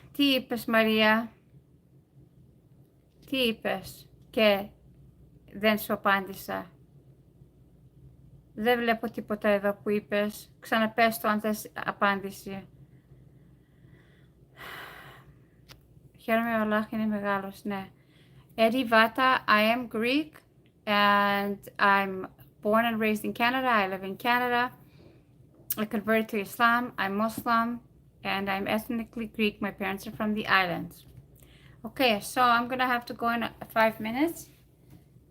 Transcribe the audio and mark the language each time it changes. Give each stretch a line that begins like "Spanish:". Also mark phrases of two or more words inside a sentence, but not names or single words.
Greek: Τι είπες, Μαρία? Τι είπες? Και δεν σου απάντησα. Δεν βλέπω τίποτα εδώ που είπες. Ξαναπες το αν θες απάντηση. Χαίρομαι, ο Allah είναι μεγάλος, ναι.
English: Eddie Vata, I am Greek and I'm born and raised in Canada. I live in Canada. I converted to Islam. I'm Muslim and I'm ethnically Greek. My parents are from the islands. Okay, so I'm gonna have to go in 5 minutes.